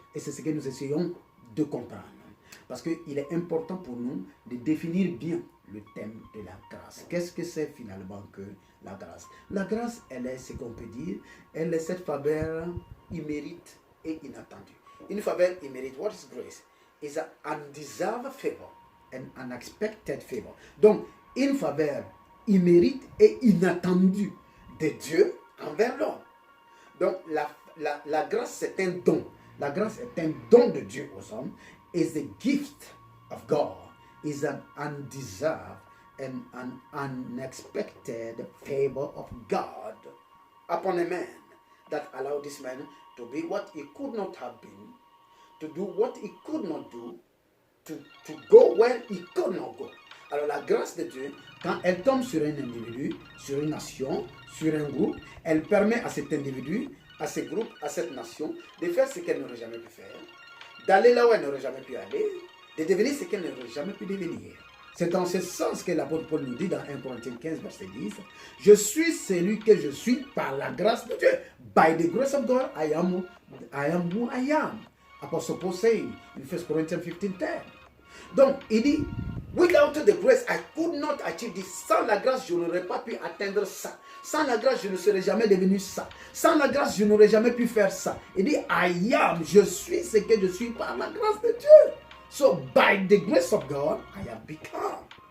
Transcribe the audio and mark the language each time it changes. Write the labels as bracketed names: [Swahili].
[French] Et c'est ce que nous essayons de comprendre. Parce qu'il est important pour nous de définir bien le thème de la grâce. Qu'est-ce que c'est finalement que la grâce? La grâce, elle est ce qu'on peut dire, elle est cette faveur immérite et inattendue. Une faveur immérite, [English] what is grace? Is an undeserved favor and unexpected favor. [French] Donc, une faveur immérite et inattendue de Dieu envers l'homme. Donc, la grâce, c'est un don. La grâce est un don de Dieu aux hommes. [English] Is a gift of God. Is an undeserved and an unexpected favor of God upon a man that allowed this man to be what he could not have been, to do what he could not do, to go where he could not go. [French] Alors la grâce de Dieu, quand elle tombe sur un individu, sur une nation, sur un groupe, elle permet à cet individu, à ce groupe, à cette nation, de faire ce qu'elle n'aurait jamais pu faire, d'aller là où elle n'aurait jamais pu aller, de devenir ce qu'elle n'aurait jamais pu devenir. C'est dans ce sens que l'apôtre Paul nous dit dans 1 Corinthiens 15, verset 10, « Je suis celui que je suis par la grâce de Dieu. [English] By the grace of God, I am who I am. » Apostle Paul saying in 1 Corinthians 15, 10. [French] Donc, il dit, [English] Without the grace, I could not achieve this. [French] Sans la grâce, je n'aurais pas pu atteindre ça. Sans la grâce, je ne serais jamais devenu ça. Sans la grâce, je n'aurais jamais pu faire ça. Il dit, [English] I am, [French] je suis ce que je suis par la grâce de Dieu. [English] So, by the grace of God, I have become.